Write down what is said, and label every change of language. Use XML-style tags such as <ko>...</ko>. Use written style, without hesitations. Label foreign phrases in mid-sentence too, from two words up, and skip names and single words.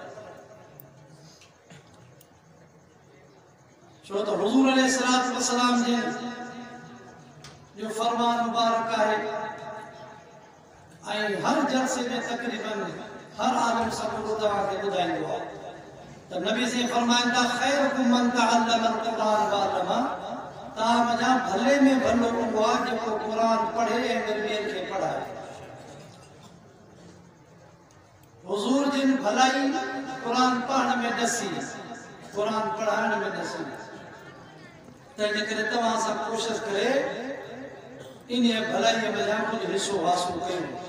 <sd>छो तो हुज़ूर</sd> <ar>عليه الصلاة والسلام</ar> <sd>जो फरमान मुबारक है ऐं हर जलसे में तकरीबन हर आलिम सबूत तव्हांखे ॿुधाईंदो आहे त नबी से फरमाइनि था</sd> <ar>خيركم من تعلم القرآن وعلمه.</ar> <sd>तव्हां मञा भले में भलो उहो आहे जेको क़ुरान पढ़े ऐं ॿियनि खे पढ़ाए। हुज़ूर जिन भलाई क़ुरान पढ़ण में ॾसी, क़ुरान पढ़ाइण में ॾसी। तंहिंजे करे तव्हां सां कोशिशि करे इन भलाई में कुझु हिसो हासिल कयूं।</sd>